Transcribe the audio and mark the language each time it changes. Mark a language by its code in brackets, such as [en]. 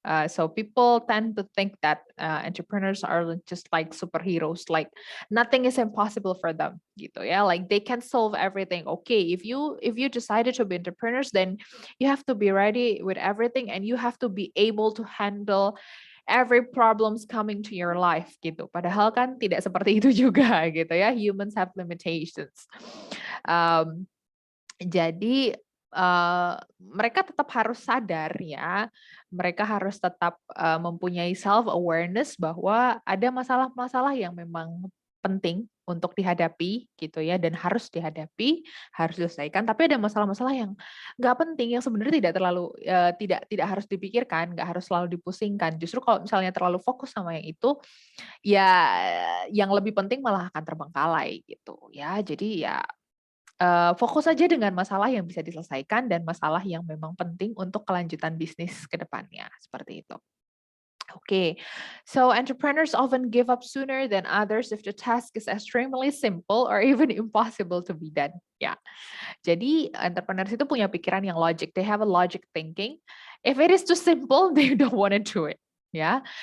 [en] So people tend to think that entrepreneurs are just like superheroes, like nothing is impossible for them, gitu ya. Like they can solve everything. Okay, if you decided to be entrepreneurs, then you have to be ready with everything, and you have to be able to handle every problems coming to your life gitu. [id] Padahal kan tidak seperti itu juga gitu ya. [en] Humans have limitations. [id] Um, jadi mereka tetap harus sadar ya, mereka harus tetap mempunyai self awareness bahwa ada masalah-masalah yang memang penting untuk dihadapi gitu ya dan harus dihadapi, harus diselesaikan. Tapi ada masalah-masalah yang nggak penting yang sebenarnya tidak terlalu tidak harus dipikirkan, nggak harus selalu dipusingkan. Justru kalau misalnya terlalu fokus sama yang itu, ya yang lebih penting malah akan terbengkalai gitu ya. Jadi ya fokus saja dengan masalah yang bisa diselesaikan dan masalah yang memang penting untuk kelanjutan bisnis ke depannya, seperti itu. [en] Okay, so entrepreneurs often give up sooner than others if the task is extremely simple or even impossible to be done. [id] Ya, jadi entrepreneurs itu punya pikiran yang logic. [en] They have a logic thinking. If it is too simple, they don't want to do it. Yeah.